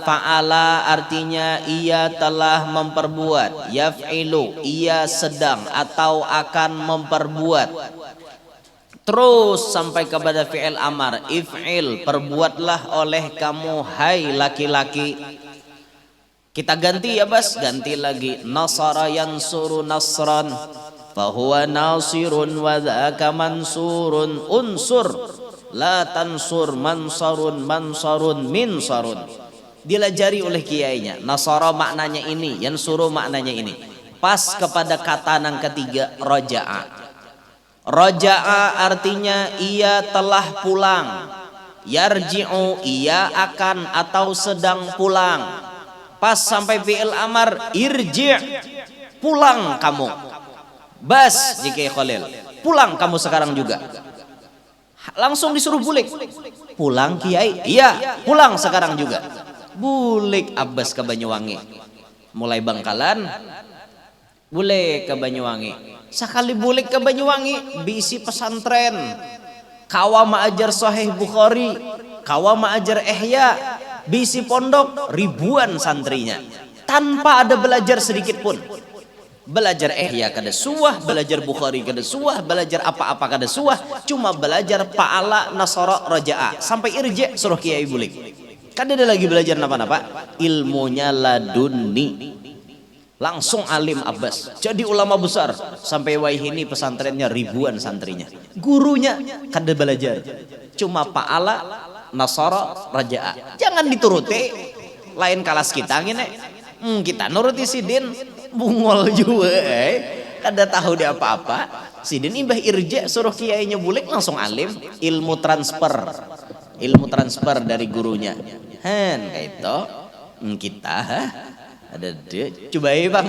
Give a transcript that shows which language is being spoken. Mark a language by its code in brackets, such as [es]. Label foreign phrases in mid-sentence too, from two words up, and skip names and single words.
[bjn] Fa'ala artinya ia telah memperbuat. Yaf'ilu, ia sedang atau akan memperbuat. Terus sampai kepada [ar] فعل أمر. [bjn] If'il, perbuatlah oleh kamu hai laki-laki. Kita ganti ya Bas, ganti lagi. [ar] نصر ينصر نصرا فهو ناصر وذاك منصور انصر لا تنصر منصر منصر منصر. [bjn] Dilajari oleh kiainya. Nasara maknanya ini, yansuru maknanya ini. Pas kepada kata yang ketiga roja'a. Roja'a artinya ia telah pulang. Yarji'u ia akan atau sedang pulang. Pas sampai [ar] فعل أمر [bjn] irji' pulang kamu. Bas jika Khalil pulang kamu sekarang juga. Langsung disuruh bulik. Pulang kiai? Iya, pulang sekarang juga. Bulik Abbas ke Banyuwangi. Mulai Bangkalan bulik ke Banyuwangi. Sekali bulik ke Banyuwangi bisi pesantren. Kawa ma'ajar Sahih Bukhari, kawa ma'ajar Ihya, bisi pondok ribuan santrinya. Tanpa ada belajar sedikit pun. Belajar Ihya kada suah, belajar Bukhari kada suah, belajar apa-apa kada suah, cuma belajar [ar] فعل نصر رجع [bjn] sampai irji' suruh kiai bulik. Kada ada lagi belajar napa-napa, ilmunya laduni. Langsung alim Abbas, jadi ulama besar sampai wahini pesantrennya ribuan santrinya. Gurunya kada belajar, cuma [ar] فعل نصر رجع. [bjn] Jangan dituruti lain kelas kita gini. Kita nuruti sidin bungol juga kada tahu dia apa-apa. Sidin ibah irja suruh kiainya bulik langsung alim. Ilmu transfer dari gurunya. Kayak itu kita ada dia coba bang.